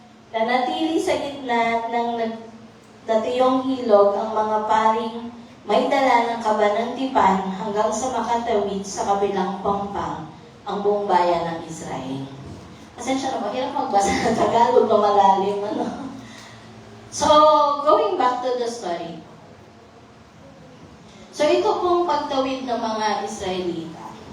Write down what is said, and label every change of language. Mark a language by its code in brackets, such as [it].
[tl] Nanatili sa gitna ng natuyong ilog ang mga paring may dala ng kaban ng tipan hanggang sa makatawid sa kabilang pampang ang buong bayan ng Israel. Pasensya na, mahirap magbasa ng Tagalog na malalim. [en] So, going back to the story. [tl] So, ito pong pagtawid ng mga Israelita.